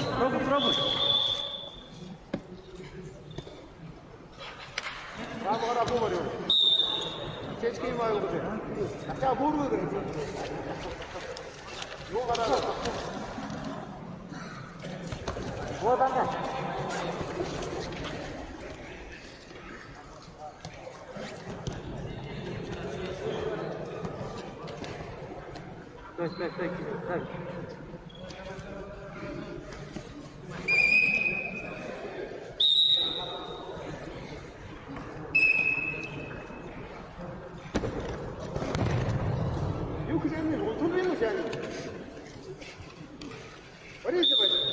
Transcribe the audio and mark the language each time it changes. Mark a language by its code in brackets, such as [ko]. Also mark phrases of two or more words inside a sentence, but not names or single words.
[ru] Пробуй. Bravo, говорю. [tr] Seç kim var burada? Aşağı vur. Yok ara. [ru] Вот она. Стой. [tr] Yok canım, oturmuyor mu yani? Oraya da bak.